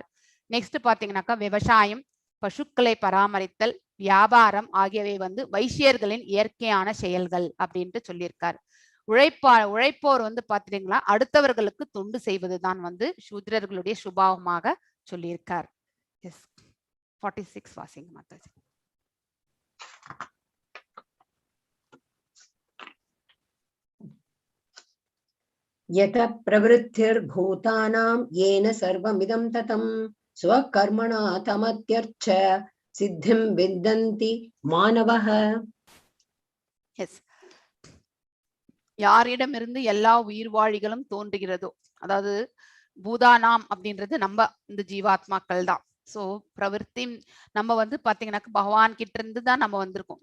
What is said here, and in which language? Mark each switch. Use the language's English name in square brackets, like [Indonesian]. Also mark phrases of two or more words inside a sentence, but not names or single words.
[Tamil] நெக்ஸ்ட் பாத்தீங்கன்னாக்கா விவசாயம், பசுக்களை பராமரித்தல், வியாபாரம் ஆகியவை வந்து வைசியர்களின் இயற்கையான செயல்கள் அப்படின்ட்டு சொல்லியிருக்காரு. உழைப்போர் வந்து பாத்தீங்கன்னா அடுத்தவர்களுக்கு தொண்டு செய்வதுதான் வந்து சூத்ரர்களுடைய சுபாவமாக சொல்லியிருக்கார். எஸ் 46 வாசிங்க மாதாஜி. [Sanskrit] यतः प्रवृत्तिर्भूतानां येन सर्वमिदं ततं स्वकर्मणा तमत्यर्च सिद्धिं विन्दन्ति मानवः. [Tamil] எஸ், யாரிடமிருந்து எல்லா உயிர்வாழிகளும் தோன்றுகிறதோ, அதாவது பூதானாம் அப்படின்றது நம்ம இந்த ஜீவாத்மாக்கள் தான். ஸோ பிரவருத்தி நம்ம வந்து பாத்தீங்கன்னாக்க பகவான் கிட்ட இருந்து தான் நம்ம வந்திருக்கோம்.